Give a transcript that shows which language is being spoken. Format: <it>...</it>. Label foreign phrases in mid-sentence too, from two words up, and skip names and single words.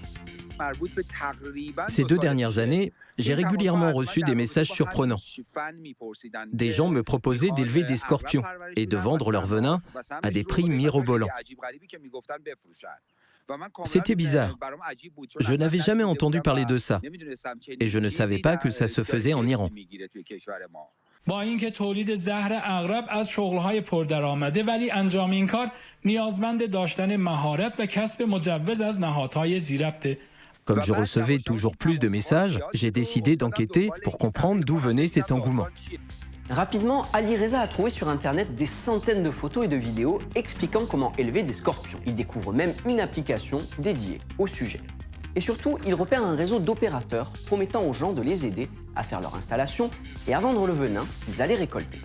<fr>Ces 2 dernières années, j'ai régulièrement reçu des messages surprenants. Des gens me proposaient d'élever des scorpions et de vendre leur venin à des prix mirobolants. C'était bizarre. Je n'avais jamais entendu parler de ça et je ne savais pas que ça se faisait en Iran.</fr> <fa>با اینکه تولید زهر عقرب از شغل‌های پردرآمده ولی انجام این کار نیازمند داشتن مهارت و کسب مجوز از نهادهای ذی‌ربطه.</fa> <fr>Comme je recevais toujours plus de messages, j'ai décidé d'enquêter pour comprendre d'où venait cet engouement. Rapidement, Ali Reza a trouvé sur Internet des centaines de photos et de vidéos expliquant comment élever des scorpions. Il découvre même une application dédiée au sujet. Et surtout, il repère un réseau d'opérateurs promettant aux gens de les aider à faire leur installation et à vendre le venin qu'ils allaient récolter.</fr>